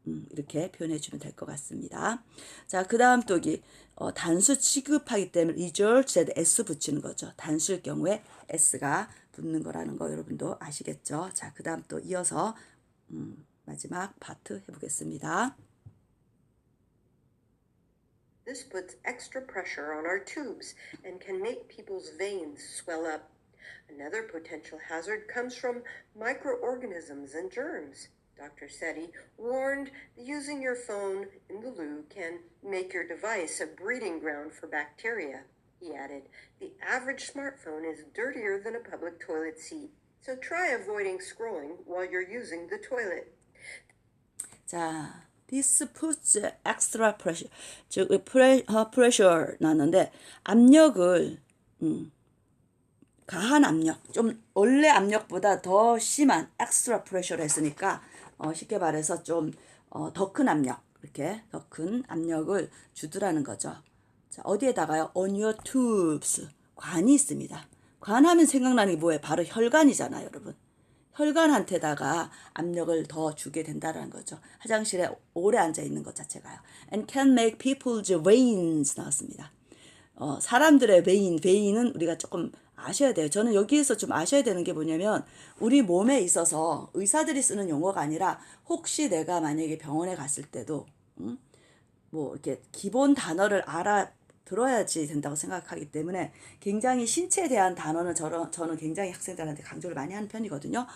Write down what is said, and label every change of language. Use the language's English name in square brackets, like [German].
[Korean] 이렇게 표현해 주면 될 것 같습니다. 자, 그 다음 또 여기 단수 취급하기 때문에 result에 s 붙이는 거죠. 단수일 경우에 s가 붙는 거라는 거 여러분도 아시겠죠? 자, 그 다음 또 이어서 마지막 파트 해보겠습니다. [English] This puts extra pressure on our tubes and can make people's veins swell up. Another potential hazard comes from microorganisms and germs. Dr. Setti warned that using your phone in the loo can make your device a breeding ground for bacteria. He added, the average smartphone is dirtier than a public toilet seat, so try avoiding scrolling while you're using the toilet. 자, this puts extra pressure. [Korean] 즉, pressure 나왔는데 압력을 가한 압력, 좀 원래 압력보다 더 심한 extra pressure를 했으니까 쉽게 말해서 좀 더 큰 압력, 이렇게 더 큰 압력을 주더라는 거죠. 자, 어디에다가요? [English] On your tubes. [Korean] 관이 있습니다. 관하면 생각나는 게 뭐예요? 바로 혈관이잖아요, 여러분. 혈관한테다가 압력을 더 주게 된다는 거죠. 화장실에 오래 앉아 있는 것 자체가요. [English] And can make people's veins [Korean] 나왔습니다. 사람들의 vein은 우리가 조금 아셔야 돼요. 저는 여기에서 좀 아셔야 되는 게 뭐냐면 우리 몸에 있어서 의사들이 쓰는 용어가 아니라 혹시 내가 만약에 병원에 갔을 때도 뭐 이렇게 기본 단어를 들어야지 된다고 생각하기 때문에 굉장히 신체에 대한 단어는 저는 굉장히 학생들한테 강조를 많이 하는 편이거든요.